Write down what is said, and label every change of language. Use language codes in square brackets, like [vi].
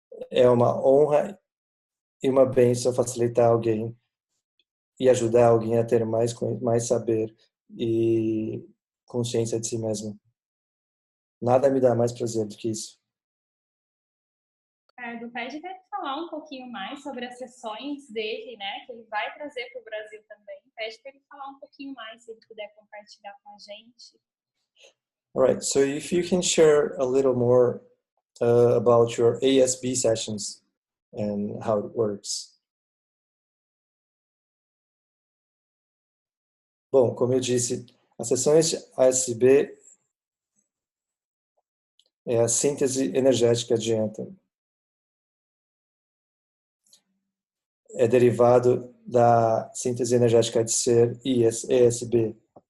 [pt] É uma honra e uma bênção facilitar alguém e ajudar alguém a ter mais saber e consciência de si mesmo. Nada me dá mais prazer do que isso. Ricardo, pede para ele falar um pouquinho mais sobre as sessões dele, né? Que ele vai trazer para o Brasil também. Pede para ele falar um pouquinho mais, se ele puder compartilhar com a gente. [en] All right, so if you can share a little more about your ASB sessions and how it works. [pt] Bom, como eu disse, as sessões ASB é a síntese energética de Anthony. É derivado da síntese energética de ser ESB.